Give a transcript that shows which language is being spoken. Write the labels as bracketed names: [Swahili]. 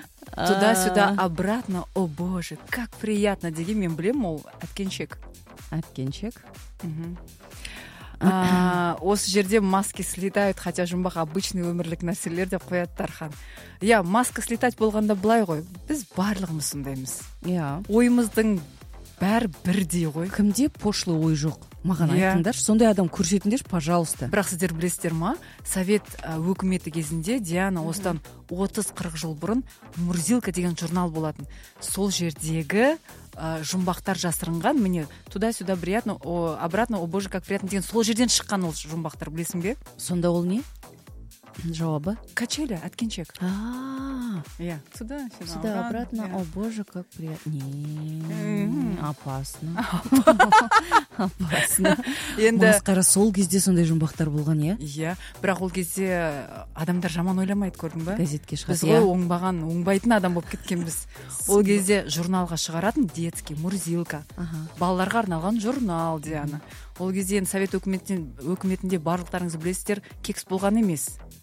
[Russian] Туда-сюда, обратно, о боже, как приятно. [Kazakh] Деген мен білем, ол әткеншек. Әткеншек. Осы жерде [Russian] маски слетают, хотя [Kazakh] жұмбақ [Russian] обычный [Kazakh] өмірлік нәрселер деп қояды Тархан. Иә, маска [Russian] слетать [Kazakh] болғанда былай ғой, біз барлығымыз сондаймыз. Иә. Ойымыздың бәрі бірдей ғой. Кімде пошлы ой жоқ? Маған айтыңдаршы, сондай адам көрсетіңдерші, [Russian] пожалуйста. [Kazakh] Бірақ сіздер білесіздер ма, совет өкіметі кезінде Диана осыдан 30-40 жыл бұрын Мурзилка деген журнал болатын. Сол жердегі жұмбақтар жасырынған, міне [Russian] туда-сюда приятно, обратно, о боже, как приятно [Kazakh] деген сол жерден шыққан ол жұмбақтар, білесің бе? Сонда ол не? Жауабы? Качелі, әткеншек. Иә, [Russian] сюда, сюда, обратно, о боже, как приятно. Не, опасно. Опасно. [Kazakh] Енді масқара сол кезде сондай жұмбақтар болған, иә? Иә, бірақ ол кезде адамдар жаман ойламайды, көрдің ба? Газетке шығады. Біз ғой оңбаған, оңбайтын адам болып кеткенбіз. Ол кезде журналға шығаратын [Russian] детский, [Kazakh] Мурзилка. Балаларға арналған журнал, Диана. Ол кезде енді совет өкіметінде барлықтарыңыз білесіздер, кекс болған емес.